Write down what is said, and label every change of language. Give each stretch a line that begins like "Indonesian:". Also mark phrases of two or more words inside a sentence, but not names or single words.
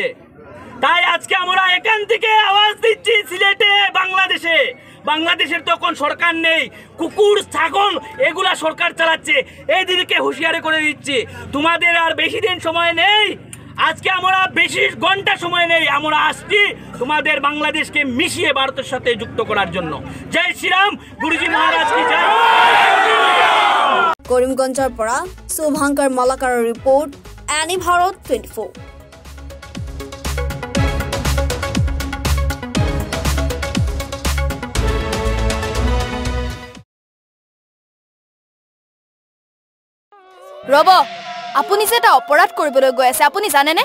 Bangla: তাই আজকে আমরা এখান থেকে আওয়াজ দিচ্ছি সিলেটে, বাংলাদেশের তখন সরকার নেই, কুকুর ছাগল এগুলা সরকার চালাচ্ছে, এইদিকে হুঁশিয়ারি করে দিচ্ছি তোমাদের আর বেশি দিন সময় নেই। আজকে আমরা বেশি ঘন্টা সময় নেই, আমরা আসছি তোমাদের বাংলাদেশকে মিশিয়ে ভারতের সাথে যুক্ত করার জন্য।
Hindi: जय श्रीराम, गुरुजी महाराज की जय।
Assamese: কৰিমগঞ্জৰ পৰা শুভাংকৰ মালাকাৰৰ ৰিপৰ্ট, এনি ভাৰত 24। ৰব, আপুনি যে এটা অপৰাধ কৰিবলৈ গৈ আছে, আপুনি জানেনে?